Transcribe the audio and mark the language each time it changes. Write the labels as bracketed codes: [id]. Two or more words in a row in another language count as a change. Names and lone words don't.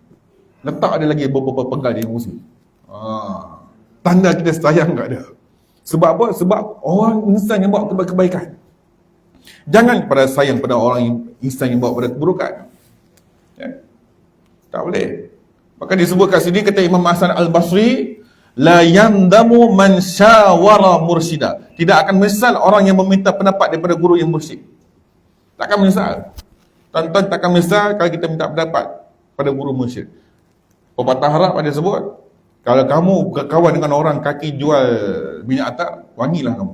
[ms] Letak ada lagi beberapa penggal di pengurusi. Tanda kita sayang kat dia. Sebab apa? Sebab orang insan yang bawa kebaikan. Jangan pada sayang pada orang insan yang bawa pada keburukan. Tak boleh. Maka disebut kat sini, kata Imam Hasan Al-Basri, [ar] لا يندم من شاور مرشدا. [ms] Tidak akan menyesal orang yang meminta pendapat daripada guru yang mursyid. Takkan menyesal. Tuan-tuan takkan menyesal kalau kita minta pendapat pada guru mursyid. Pepatah Arab ada sebut, kalau kamu berkawan dengan orang kaki jual minyak atar, wangilah kamu.